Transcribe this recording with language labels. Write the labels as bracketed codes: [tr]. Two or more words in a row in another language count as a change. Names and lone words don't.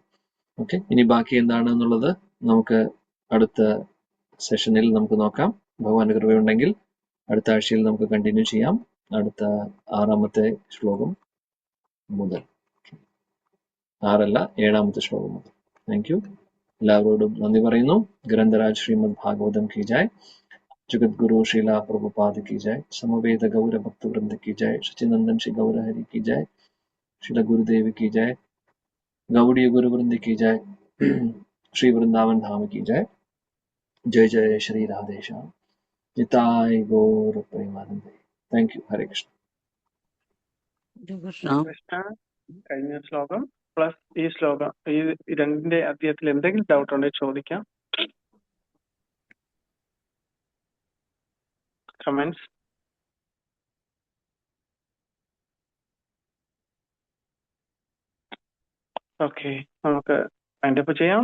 [ml] ഇനി ബാക്കി എന്താണ് എന്നുള്ളത് നമുക്ക് അടുത്ത സെഷനിൽ നമുക്ക് നോക്കാം. ഭഗവാന്റെ കൃപയുണ്ടെങ്കിൽ അടുത്ത ആഴ്ചയിൽ നമുക്ക് കണ്ടിന്യൂ ചെയ്യാം, അടുത്ത 6-ാമത്തെ ശ്ലോകം മുതൽ. 7-ാമത്തെ ശ്ലോകം മുതൽ. [en] thank you. [ml] എല്ലാവരോടും നന്ദി പറയുന്നു. [hi] ग्रंथराज श्रीमद् भागवतम् की जय. जगद्गुरु श्रीला प्रभुपाद की जय. समवेत गौर भक्त वृंद की जय. सचिनंदन श्री गौर हरि की जय. श्रीला गुरुदेव की जय. गौड़ीय गुरु वृंद की जय. श्री वृंदावन धाम की जय. जय जय श्री राधेश्याम. निताय गौर प्रेमानंद. [en] thank you. [ml] ഹരേ കൃഷ്ണ. കൃഷ്ണ, കഴിഞ്ഞ ശ്ലോകം പ്ലസ് ഈ ശ്ലോകം, ഈ രണ്ടിന്റെ അധ്യായത്തിൽ എന്തെങ്കിലും ഡൗട്ട് ഉണ്ടെങ്കിൽ ചോദിക്കാം. കമന്റ്സ്? ഓക്കെ, നമുക്ക് വൈൻഡപ്പ് ചെയ്യാം.